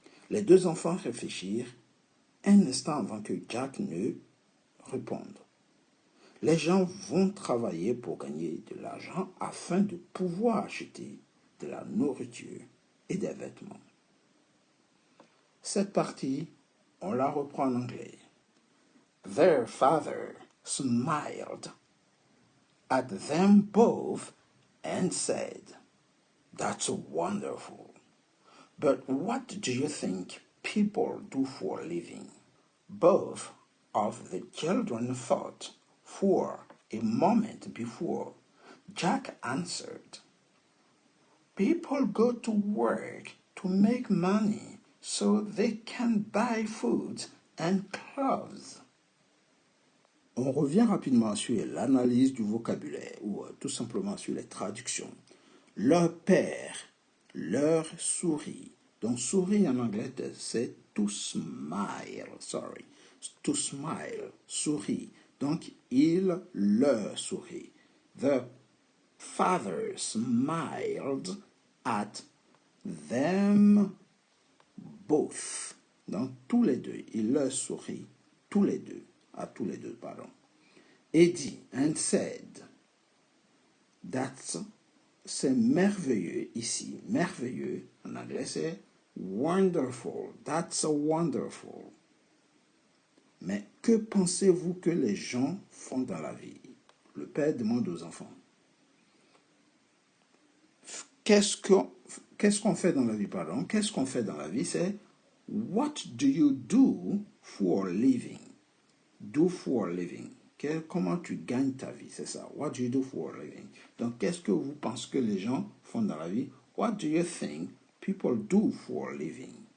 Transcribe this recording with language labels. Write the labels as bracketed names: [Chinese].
[French] Les deux enfants réfléchirent un instant avant que Jack ne réponde. Les gens vont travailler pour gagner de l'argent afin de pouvoir acheter de la nourriture et des vêtements. Cette partie, on la reprend en anglais. [English] Their father smiled at them both and said, "That's wonderful. But what do you think people do for a living?" Both of the children thought for a moment before Jack answered, "People go to work to make money so they can buy food and clothes." [French] On revient rapidement sur l'analyse du vocabulaire ou tout simplement sur les traductions. Leur père leur sourit. Donc sourit en anglais c'est [English] to smile, sorry. To smile, [French] sourit. Donc il leur sourit. [English] The father smiled at them both. [French] Donc tous les deux, il leur sourit tous les deux, à tous les deux, pardon. Et dit, [English] and said, that's, [French] c'est merveilleux ici, merveilleux, en anglais c'est [English] wonderful, that's wonderful. [French] Mais que pensez-vous que les gens font dans la vie? Le père demande aux enfants. Qu'est-ce qu'on fait dans la vie, pardon? Qu'est-ce qu'on fait dans la vie? C'est [English] what do you do for a living? Do for a living. [French] Comment tu gagnes ta vie, c'est ça. [English] What do you do for a living? [French] Donc, qu'est-ce que vous pensez que les gens font dans la vie? [English] What do you think people do for a living?